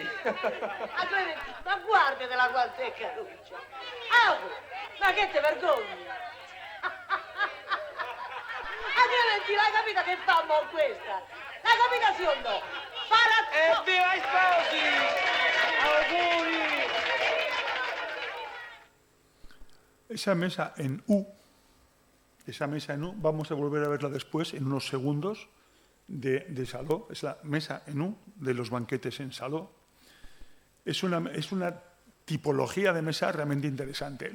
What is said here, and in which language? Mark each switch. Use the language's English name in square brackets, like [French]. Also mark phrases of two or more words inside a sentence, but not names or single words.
[Italian] A Clementì, ma guardatela quanto è caruccia. Ma che te vergogni? A Clementì, l'hai capita che fa mo questa? L'hai capita sì o no? ¡Viva i sposi! ¡Auguri! [Spanish] Esa mesa en U, vamos a volver a verla después, en unos segundos, de Saló. Es la mesa en U de los banquetes en Saló. Es una tipología de mesa realmente interesante.